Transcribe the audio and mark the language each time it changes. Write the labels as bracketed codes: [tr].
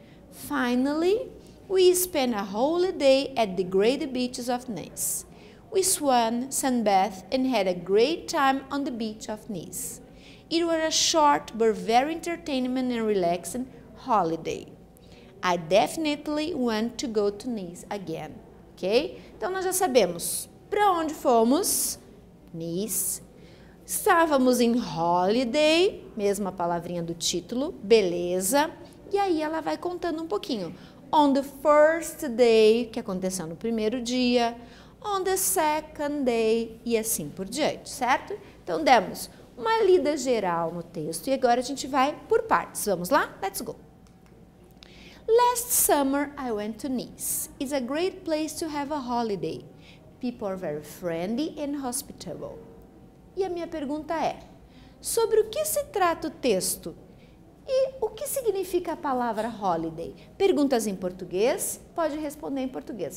[en] Finally, we spent a whole day at the great beaches of Nice. We swam, sunbathed, and had a great time on the beach of Nice. It was a short but very entertaining and relaxing holiday. I definitely want to go to Nice again. Ok? [pt] Então, nós já sabemos para onde fomos. Nice. Estávamos em holiday, mesma palavrinha do título, beleza. E aí ela vai contando um pouquinho. [en] On the first day, [pt] que aconteceu no primeiro dia. [en] On the second day, [pt] e assim por diante, certo? Então, demos uma lida geral no texto e agora a gente vai por partes. Vamos lá? [en] Let's go! Last summer, I went to Nice. It's a great place to have a holiday. People are very friendly and hospitable. [pt] E a minha pergunta é, sobre o que se trata o texto? E o que significa a palavra holiday? Perguntas em português? Pode responder em português.